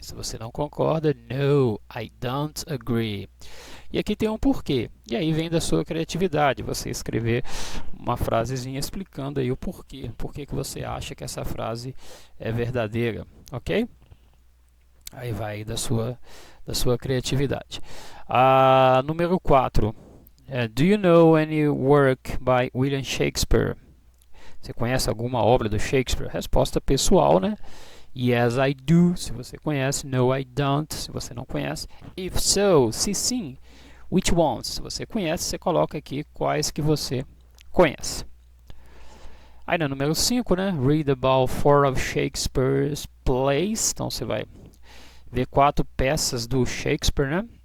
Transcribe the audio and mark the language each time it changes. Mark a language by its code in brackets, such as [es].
[pt] Se você não concorda, [en] no, I don't agree. [pt] E aqui tem um porquê. E aí vem da sua criatividade, você escrever uma frasezinha explicando aí o porquê. Por que você acha que essa frase é verdadeira, ok? Aí vai da sua criatividade. Número 4. [en] Do you know any work by William Shakespeare? [pt] Você conhece alguma obra do Shakespeare? Resposta pessoal, né? [en] Yes, I do, [pt] se você conhece. [en] No, I don't, [pt] se você não conhece. [en] If so, [pt] se sim, [en] which ones? [pt] Se você conhece, você coloca aqui quais que você conhece. Aí no número 5, né? [en] Read about 4 of Shakespeare's plays. [pt] Então você vai ver 4 peças do Shakespeare, né?